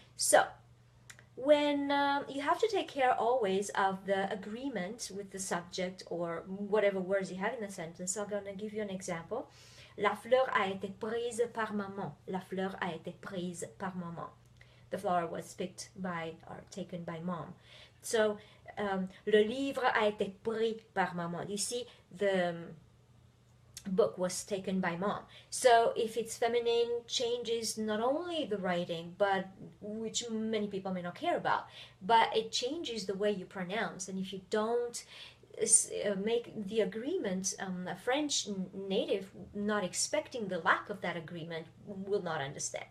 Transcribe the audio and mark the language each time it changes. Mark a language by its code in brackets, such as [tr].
[en] So when you have to take care always of the agreement with the subject or whatever words you have in the sentence. So I'm going to give you an example. [fr] La fleur a été prise par maman. La fleur a été prise par maman. [en] The flower was picked by or taken by mom. [fr] So le livre a été pris par maman. [en] You see, the book was taken by mom. So if it's feminine, changes not only the writing, but which many people may not care about, but it changes the way you pronounce. And if you don't make the agreement, a French native not expecting the lack of that agreement will not understand.